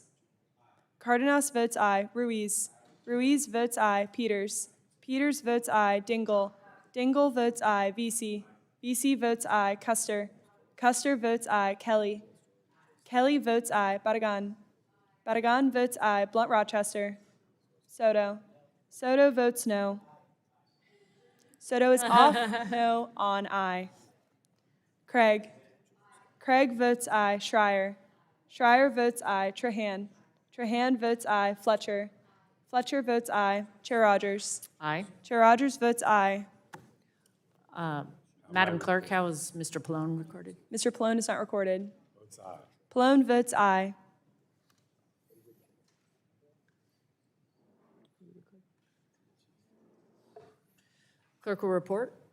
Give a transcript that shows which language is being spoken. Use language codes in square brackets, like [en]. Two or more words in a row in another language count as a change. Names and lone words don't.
[en] Cardenas votes aye. Ruiz. Ruiz votes aye. Peters. Peters votes aye. Dingle. Dingle votes aye. VC. VC votes aye. Custer. Custer votes aye. Kelly. Kelly votes aye. Badagan. Badagan votes aye. Blunt Rochester. Soto. Soto votes no. Soto is off. No on aye. Craig. Craig votes aye. Schreier. Schreier votes aye. Trahan. Trahan votes aye. Fletcher. Fletcher votes aye. Chair Rogers. Aye. Chair Rogers votes aye. Madam Clerk, how is Mr. Pallone recorded? Mr. Pallone is not recorded. Pallone votes aye. Clerk will report.